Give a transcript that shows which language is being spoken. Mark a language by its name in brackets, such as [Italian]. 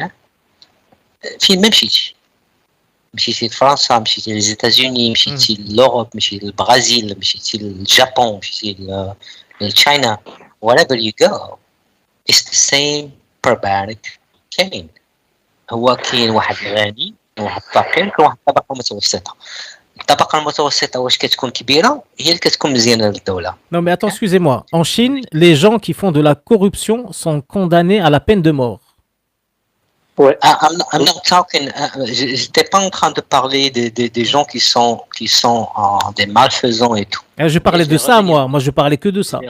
[French] Même si [Arabic] مشيتي لفرنسا مشيتي les États-Unis مشيتي l'Europe مشيتي البرازيل مشيتي الجابون مشيتي لتشاينا [English] wherever you go it's the same barbaric chain. [Arabic] هو كاين واحد غني واحد فقير كاين واحد الطبقه المتوسطه. الطبقه المتوسطه واش كتكون كبيره هي اللي كتكون مزيانه للدوله. [French] Non mais attends, excusez-moi. En Chine, les gens qui font de la corruption sont condamnés à la peine de mort. Ouais. [English] I'm not talking. [French] J'étais pas en train de parler des gens qui sont des malfaisants et tout. Je parlais de ça, moi. Moi, je parlais que de ça.